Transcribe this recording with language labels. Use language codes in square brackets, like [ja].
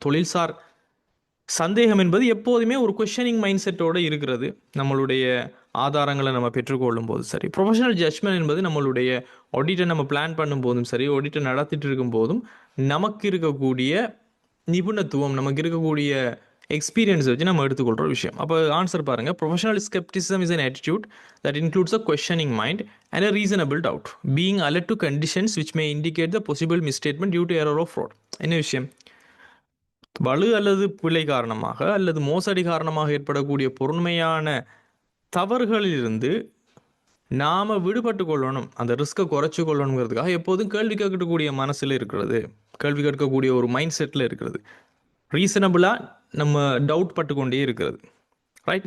[ta] தொழில்சார் சந்தேகம் என்பது எப்போதுமே ஒரு கொஷனிங் மைண்ட் செட்டோடு இருக்கிறது, நம்மளுடைய ஆதாரங்களை நம்ம பெற்றுக்கொள்ளும் போதும் சரி. ப்ரொஃபஷனல் ஜட்மெண்ட் என்பது நம்மளுடைய ஆடிட்டை நம்ம பிளான் பண்ணும் போதும் சரி, ஆடிட்டை நடத்திட்டு இருக்கும் போதும் நமக்கு இருக்கக்கூடிய நிபுணத்துவம், நமக்கு இருக்கக்கூடிய எக்ஸ்பீரியன்ஸ் வச்சு நம்ம எடுத்துக்கொள்கிற விஷயம். அப்போ ஆன்சர் பாருங்கள், [en] Professional scepticism is an attitude that includes a questioning mind and a reasonable doubt, being alert to conditions which may indicate the possible misstatement due to error or fraud. [ta] என்ன விஷயம்? வலு அல்லது பிழை காரணமாக அல்லது மோசடி காரணமாக ஏற்படக்கூடிய பொறுமையான தவறுகளிலிருந்து நாம் விடுபட்டு கொள்ளணும், அந்த ரிஸ்க்கை குறைச்சி கொள்ளணுங்கிறதுக்காக எப்போதும் கேள்வி கேட்கக்கூடிய மனசில் இருக்கிறது, கேள்வி கேட்கக்கூடிய ஒரு மைண்ட் செட்டில் இருக்கிறது, ரீசனபிளாக நம்ம டவுட் பட்டு கொண்டே இருக்கிறது, ரைட்.